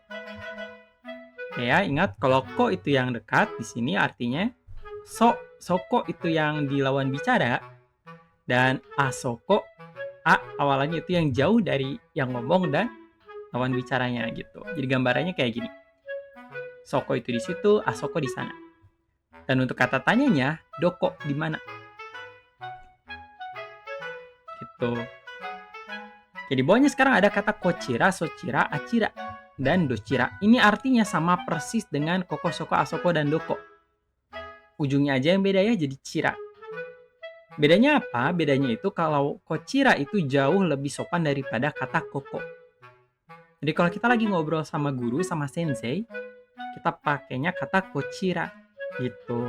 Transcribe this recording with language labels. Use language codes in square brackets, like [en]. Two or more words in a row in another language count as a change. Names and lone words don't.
[id] Ya, ingat kalau ko itu yang dekat, di sini artinya soko itu yang di lawan bicara, dan asoko awalannya itu yang jauh dari yang ngomong dan lawan bicaranya gitu. Jadi gambarannya kayak gini. Soko itu di situ, asoko di sana. Dan untuk kata tanyanya, doko di mana? Gitu. Jadi bawahnya sekarang ada kata [ja] こちら、そちら、あちら, [id] dan dochira. Ini artinya sama persis dengan [ja] ここ、そこ、あそこ, [id] dan doko. Ujungnya aja yang beda ya, jadi chira. Bedanya apa? Bedanya itu kalau kochira itu jauh lebih sopan daripada kata koko. Jadi kalau kita lagi ngobrol sama guru, sama sensei, kita pakainya kata kochira gitu.